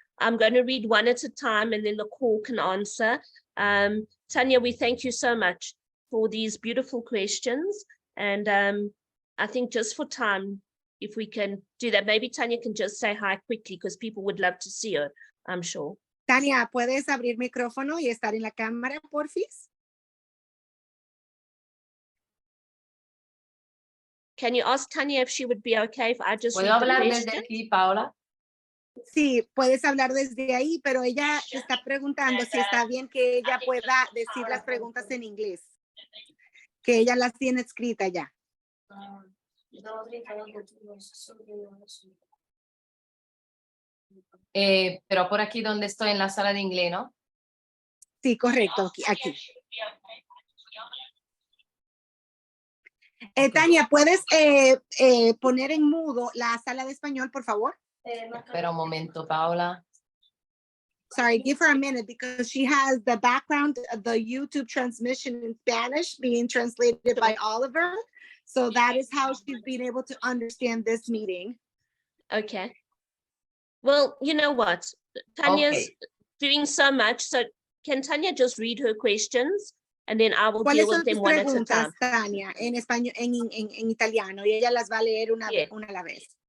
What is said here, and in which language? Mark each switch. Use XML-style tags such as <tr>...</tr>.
<en>I'm going to read one at a time and then the call can answer. Tanya, we thank you so much for these beautiful questions. And I think just for time, if we can do that, maybe Tanya can just say hi quickly because people would love to see her, I'm sure.</en> <es>Tanya, ¿puedes abrir micrófono y estar en la cámara, porfis?</es> <en>Can you ask Tanya if she would be okay if I just read</en> <es>¿Puedo</es> <en>the</en> <es>hablar</es> <en>question?</en> <es>desde aquí, Paola? Sí, puedes hablar desde ahí, pero ella te está preguntando si está bien que ella pueda decir las preguntas en inglés, que ella las tiene escritas ya. Pero por aquí donde estoy en la sala de inglés, ¿no? Sí, correcto, aquí. Tania, ¿puedes poner en mudo la sala de español, por favor? Espera un momento, Paola.</es> <en>Sorry, give her a minute because she has the background of the YouTube transmission in Spanish being translated by Oliver. So that is how she's been able to understand this meeting. Okay. Well, you know what? Tanya's doing so much. So can Tanya just read her questions? And then I will deal with them one at a time.</en> <es>Tania, en español, en italiano, y ella las va a leer una a la vez.</es>